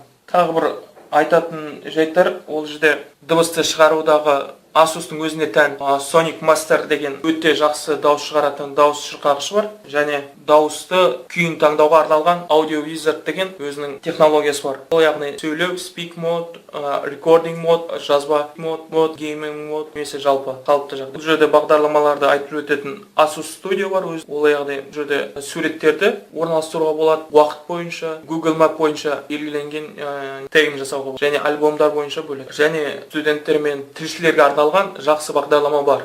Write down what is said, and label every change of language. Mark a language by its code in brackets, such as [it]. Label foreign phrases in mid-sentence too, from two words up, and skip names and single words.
[kk] Тағы бір айтатын жайттар, ол жерде дыбысты шығарудағы Asus'тың өзіне тән Sonic Master деген өте жақсы дауыс шығаратын дауыс шырқағышы бар. Және дауысты күйін таңдауға арналған Audio Wizard деген өзінің технологиясы бар. Ол яғни сөйлеу, [en] speak mode, recording mode, жазба mode, gaming mode, [kk] немесе жалпы қалыпты жағдай. Бұл жерде бағдарламаларды айтып өтетін Asus Studio бар. Ол яғни бұл жерде суреттерді орналастыруға болады. Уақыт бойынша, Google Map бойынша белгіленген тегін жасауға болады. Және альбомдар бойынша бөлек. Және студенттер мен тілшілерге арналған жақсы бағдарлама бар.